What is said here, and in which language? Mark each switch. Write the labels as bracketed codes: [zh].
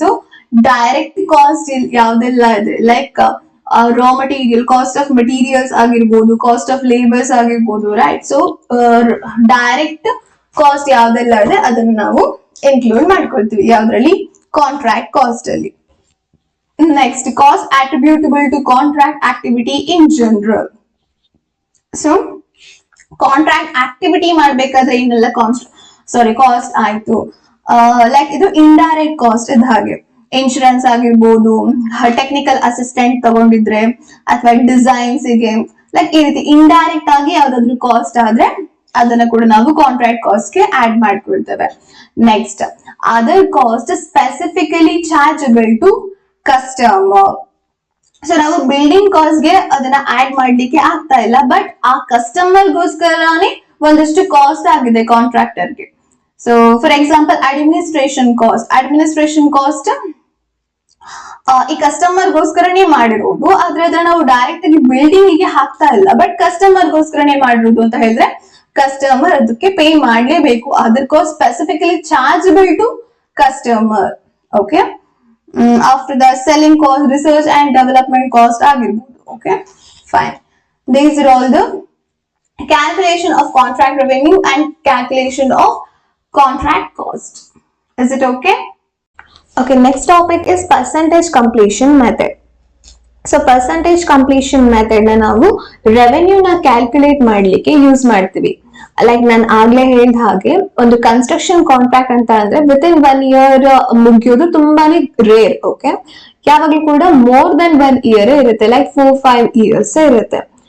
[kn] So direct cost ಯಾವ್ದೆಲ್ಲ ಇದೆ, like raw material, cost of materials ಆಗಿರ್ಬೋದು, cost of labours ಆಗಿರ್ಬೋದು right. So direct cost ಯಾವ್ದೆಲ್ಲ ಇದೆ ಅದನ್ನ ನಾವು ಇನ್ಕ್ಲೂಡ್ ಮಾಡ್ಕೊಳ್ತೀವಿ ಯಾವ್ದ್ರಲ್ಲಿ? ಕಾಂಟ್ರಾಕ್ಟ್ ಕಾಸ್ಟ್ ಅಲ್ಲಿ. [en] Next, cost attributable to contract activity in general. [kn] So contract activity ಮಾಡ್ಬೇಕಾದ್ರೆ ಏನೆಲ್ಲ ಕಾಸ್ಟ್ ಆಯ್ತು. ಲೈಕ್ ಇದು ಇಂಡೈರೆಕ್ಟ್ ಕಾಸ್ಟ್ ಇದ್ದ ಹಾಗೆ ಇನ್ಶೂರೆನ್ಸ್ ಆಗಿರ್ಬೋದು, ಟೆಕ್ನಿಕಲ್ ಅಸಿಸ್ಟೆಂಟ್ ತಗೊಂಡಿದ್ರೆ ಅಥವಾ ಡಿಸೈನ್ಸ್ ಗೆ ಲೈಕ್ ಈ ರೀತಿ ಇಂಡೈರೆಕ್ಟ್ ಆಗಿ ಯಾವ್ದಾದ್ರು ಕಾಸ್ಟ್ ಆದ್ರೆ ಅದನ್ನ ಕೂಡ ನಾವು ಕಾಂಟ್ರಾಕ್ಟ್ ಕಾಸ್ಟ್ ಗೆ add ಮಾಡ್ಕೊಳ್ತೇವೆ. [en] Next, other cost specifically chargeable to customer. [kn] So ನಾವು ಬಿಲ್ಡಿಂಗ್ ಕಾಸ್ಟ್ ಗೆ ಅದನ್ನ ಆಡ್ ಮಾಡ್ಲಿಕ್ಕೆ ಆಗ್ತಾ ಇಲ್ಲ, ಬಟ್ ಆ ಕಸ್ಟಮರ್ ಗೋಸ್ಕರನೇ ಒಂದಷ್ಟು ಕಾಸ್ಟ್ ಆಗಿದೆ ಕಾಂಟ್ರಾಕ್ಟರ್ಗೆ. So for example administration cost ಈ ಕಸ್ಟಮರ್ ಗೋಸ್ಕರನೇ ಮಾಡಿರೋದು, ಆದ್ರೆ ಅದನ್ನ ನಾವು ಡೈರೆಕ್ಟ್ ಆಗಿ ಬಿಲ್ಡಿಂಗ್ ಗೆ ಹಾಕ್ತಾ ಇಲ್ಲ, ಬಟ್ ಕಸ್ಟಮರ್ ಗೋಸ್ಕರನೇ ಮಾಡಿರೋದು ಅಂತ ಹೇಳಿದ್ರೆ ಕಸ್ಟಮರ್ ಅದಕ್ಕೆ ಪೇ ಮಾಡ್ಲೇಬೇಕು. [en] Other cost specifically chargeable to customer. Okay, after the selling cost, research and development cost [kn] ಆಗಿರ್ಬೋದು. [en] Okay, fine. These are all the calculation of contract revenue and calculation of contract cost. Is it okay? Okay, next topic is percentage completion method. [kn] So percentage completion method na ನಾವು revenue ನ calculate ಮಾಡ್ಲಿಕ್ಕೆ use ಮಾಡ್ತೀವಿ. Like ನಾನು ಆಗ್ಲೇ ಹೇಳಿದ ಹಾಗೆ ಒಂದು construction contract ಅಂತ ಅಂದ್ರೆ [en] within 1 year [kn] ಮುಗಿಯೋದು ತುಂಬಾನೇ ರೇರ್. ಓಕೆ, ಯಾವಾಗ್ಲೂ ಕೂಡ [en] more than 1 year [kn] ಇರುತ್ತೆ, ಲೈಕ್ 4-5 years ಇರುತ್ತೆ.